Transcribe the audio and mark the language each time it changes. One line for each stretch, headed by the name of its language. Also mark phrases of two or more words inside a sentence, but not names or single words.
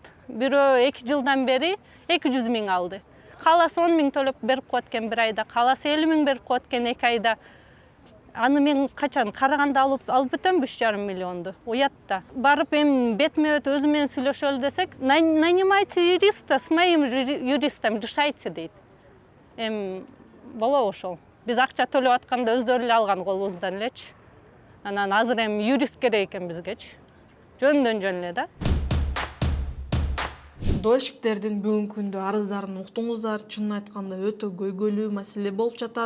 Kyrgyz: Бирөө 2 жылдан бери 200 миң алды. Каласы 10 миң төлөп берип коет экен бир айда, каласы 50 миң берип коет экен 2 айда. Аны мен качан караганда алып бүтөм 3,5 миллионду. Уятта. Барып эми бетме-бет өзү менен сүйлөшөлү десек,
Russian: нанимайте юриста, с моим юристом решайте
Kyrgyz: дейт. Эми болобу ошол. Биз акча төлөп атканда өздөрү эле алган колубуздан элечи. Анан азыр эми юрист керек экен бизгечи. Жөндөн жөн эле да. дольщиктердин бүгүнкү күндө арыздарын уктуңуздар. Чынын айтканда өтө көйгөйлүү маселе болуп жатат.